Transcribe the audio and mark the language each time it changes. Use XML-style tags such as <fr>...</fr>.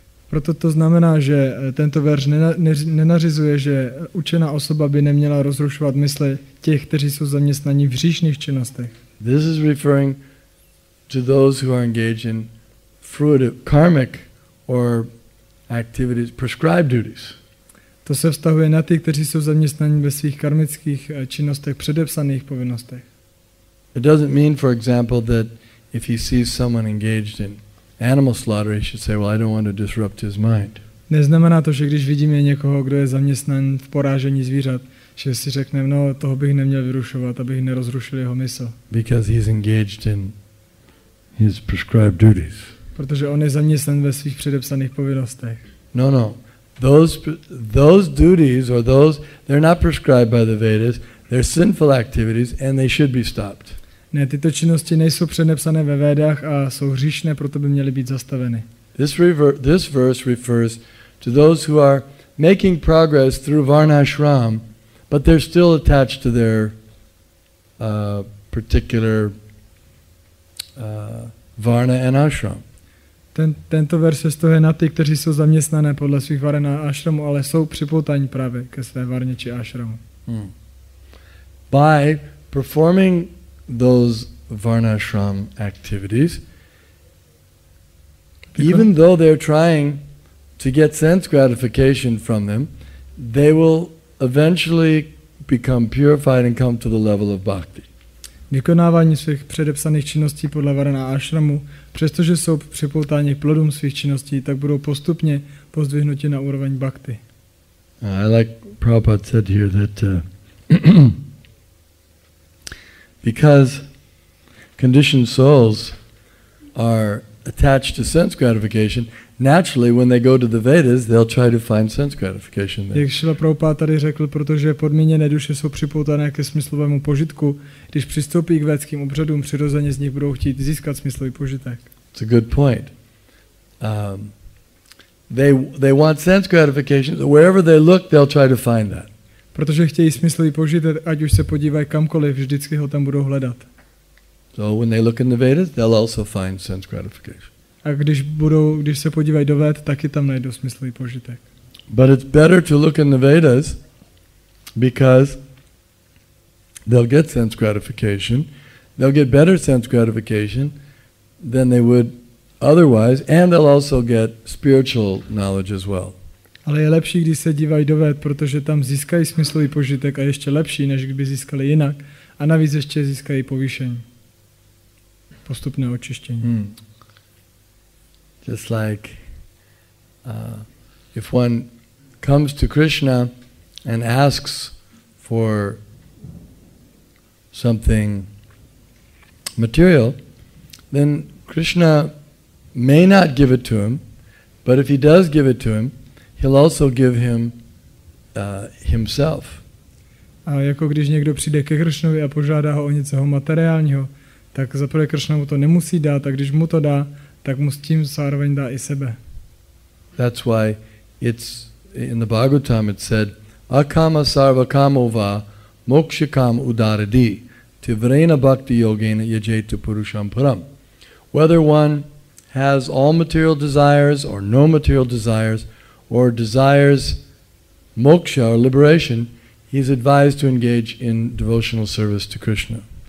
<cs>Proto to znamená, že tento verš nenařizuje, že učená osoba by neměla rozrušovat mysli těch, kteří jsou zaměstnaní v hříšných činnostech.</cs> <en>This is referring to those who are engaged in fruitive, karmic or activities, prescribed duties.</en> <cs>To se vztahuje na ty, kteří jsou zaměstnaní ve svých karmických činnostech, předepsaných povinnostech.</cs> <en>It doesn't mean, for example, that if he sees someone engaged in animal slaughter, he should say, well, I don't want to disrupt his mind.</en> <cs>Neznamená to, že když vidíme někoho, kdo je zaměstnan v porážení zvířat, že si řekneme, no, toho bych neměl vyrušovat, abych nerozrušil jeho mysl.</cs> <en>Because he's engaged in his prescribed duties.</en> <cs>Protože on je zaměstnan ve svých předepsaných povinnostech.</cs> <en>No. Those duties or they're not prescribed by the Vedas, they're sinful activities and they should be stopped.</en> <cs>Ne, tyto činnosti nejsou předepsané ve Védách a jsou hříšné, proto by měly být zastaveny.</cs> <en>This verse refers to those who are making progress through varnashram, but they're still attached to their particular varna and ashram.</en> <cs>Tento verš se vztahuje na ty, kteří jsou zaměstnané podle svých varen a ashramu, ale jsou připoutáni právě ke své varně či ashramu.</cs> <en>By performing those varnashram activities, even though they're trying to get sense gratification from them, they will eventually become purified and come to the level of bhakti.</en> <cs>Vykonávání svých předepsaných činností podle varena a ashramu, přestože jsou připoutáni k plodům svých činností, tak budou postupně pozdvihnuti na úroveň bhakti.</cs> <en>I like Prabhupada said here that because conditioned souls are attached to sense gratification, naturally when they go to the Vedas, they'll try to find sense gratification there.</en> <cs>Jak Šrila Prabhupada tady řekl, protože podmíněné duše jsou připoutané ke smyslovému požitku, když přistoupí k védským obřadům, přirozeně z nich budou chtít získat smyslový požitek.</cs> <en>It's a good point. They want sense gratification, so wherever they look, they'll try to find that.</en> <cs>Protože chtějí smyslový požitek, ať už se podívají kamkoliv, vždycky ho tam budou hledat.</cs> <en>So when they look in the Vedas, they'll also find sense gratification.</en> <cs>A když se podívají do Véd, taky tam najdou smyslový požitek.</cs> <en>But it's better to look in the Vedas because they'll get sense gratification. They'll get better sense gratification than they would otherwise, and they'll also get spiritual knowledge as well.</en> <cs>Ale je lepší, když se dívají do Véd, protože tam získají smyslový požitek a ještě lepší, než kdyby získali jinak. A navíc ještě získají povýšení. Postupné očištění.</cs> <en>Just like if one comes to Krishna and asks for something material, then Krishna may not give it to him, but if he does give it to him, he'll also give him himself.</en> <cs>A jako když někdo přijde ke Kršnovi a požádá ho o něco materiálního, tak zaprvé Kršna mu to nemusí dát, a když mu to dá, tak mu s tím zároveň dá i sebe.</cs> <en>That's why it's in the Bhagavatam it said,</en> <sa>akama sarva kamova mokshakam udaradi tivrena bhakti yogena yajetu purusham param.</sa> <en>Whether one has all material desires or no material desires, or desires moksha or liberation, he is advised to engage in devotional service to Krishna.</en>